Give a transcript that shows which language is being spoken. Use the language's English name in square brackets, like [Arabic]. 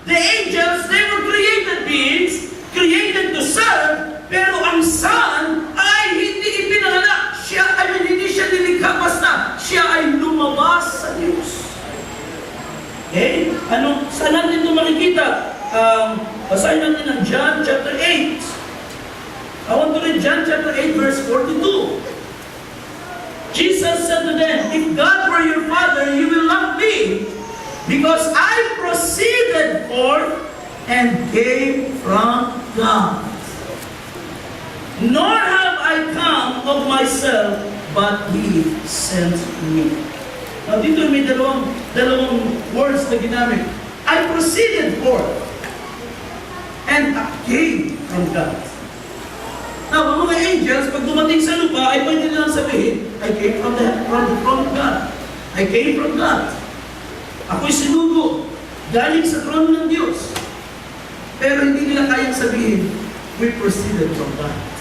[English] The angels, they were created beings, created to serve, [Filipino] pero ang Son ay hindi ipinanganak. Hindi siya nilikha basta. Siya ay lumabas sa Diyos. Okay? Saan natin ito makikita? Basahin natin ang John chapter 8. [English] I want to read John chapter 8 verse 42. Jesus said to them, "If God were your Father, you will love me, because I proceeded forth and came from God. Nor have I come of myself, but He sent me." Now [Filipino] dito may dalawang words na ginamit. [English] I proceeded forth and came from God. Now, [Filipino] ang mga angels, pag dumating sa lupa, ay pwede nilang sabihin, [English] "I came from the throne of God. I came from God. [Filipino] Ako'y sinugo, galing sa throne ng Diyos." Pero hindi nila kayang sabihin, [English] "We proceeded from God."